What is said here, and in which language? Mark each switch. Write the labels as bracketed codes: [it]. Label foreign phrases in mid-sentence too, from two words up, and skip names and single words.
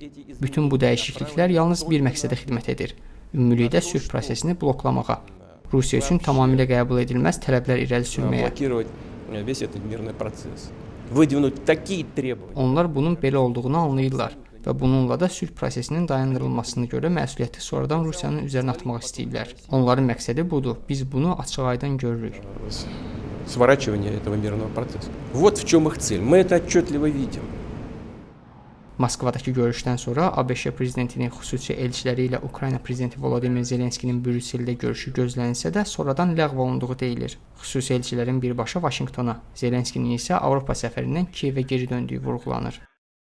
[az] Bütün bu dəyişikliklər yalnız bir məqsədə xidmət edir: ümumilikdə sülh prosesini bloklamağa, Rusiya üçün tamamilə qəbul edilməz tələblər irəli sürməyə. Onlar bunun belə olduğunu anlayırlar və bununla da sülh prosesinin dayandırılmasına görə məsuliyyəti sonradan Rusiyanın üzərinə atmaq istəyirlər. Onların məqsədi budur. Biz bunu açıq-aydın görürük. [ru] Сворачивание этого мирного процесса. Вот в чем их цель. Мы это отчетливо видим. [az] Moskvadakı görüşdən sonra ABŞ prezidentinin xüsusi elçiləri ilə Ukrayna prezidenti Volodymyr Zelenskinin Brüsseldə görüşü gözlənilsə də sonradan ləğv olunduğu deyilir. Xüsusi elçilərin birbaşa Vaşinqtona, Zelenskinin isə Avropa səfərindən Kiyevə geri döndüyü vurğulanır.